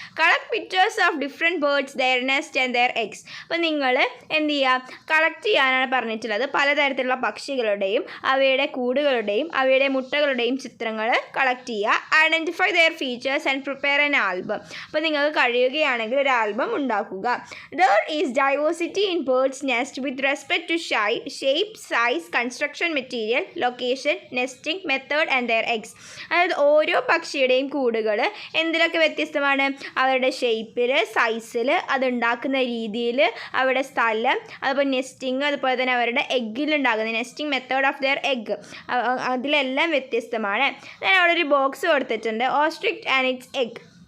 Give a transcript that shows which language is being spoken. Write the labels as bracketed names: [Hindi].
[English] Collect pictures of different birds, their nest and their eggs. [Malayalam] അപ്പോൾ നിങ്ങൾ എന്ത് ചെയ്യുക? കളക്ട് ചെയ്യാനാണ് പറഞ്ഞിട്ടുള്ളത്. പലതരത്തിലുള്ള പക്ഷികളുടെയും അവയുടെ കൂടുകളുടെയും അവയുടെ മുട്ടകളുടെയും ചിത്രങ്ങൾ കളക്ട് ചെയ്യുക. [English] Identify their features and prepare an album. [Malayalam] അപ്പോൾ നിങ്ങൾക്ക് കഴിയുകയാണെങ്കിൽ ഒരു ആൽബം ഉണ്ടാക്കുക. [English] There is diversity in birds' nest with respect to shape, size, construction material, location, nesting method and their eggs. [Malayalam] അതായത് ഓരോ പക്ഷിയുടെയും കൂടുകൾ എന്തിലൊക്കെ വ്യത്യസ്തമാണ്? അവരുടെ ഷേപ്പിൽ, സൈസിൽ, അതുണ്ടാക്കുന്ന രീതിയിൽ, അവരുടെ സ്ഥലം, അതുപോലെ നെസ്റ്റിങ്, അതുപോലെ തന്നെ അവരുടെ എഗ്ഗിലുണ്ടാകുന്ന nesting method of their egg, അതിലെല്ലാം വ്യത്യസ്തമാണ്. ഞാൻ അവിടെ ഒരു ബോക്സ് കൊടുത്തിട്ടുണ്ട്, ഓസ്ട്രിച്ച് ആൻഡ് ഇറ്റ്സ് എഗ്.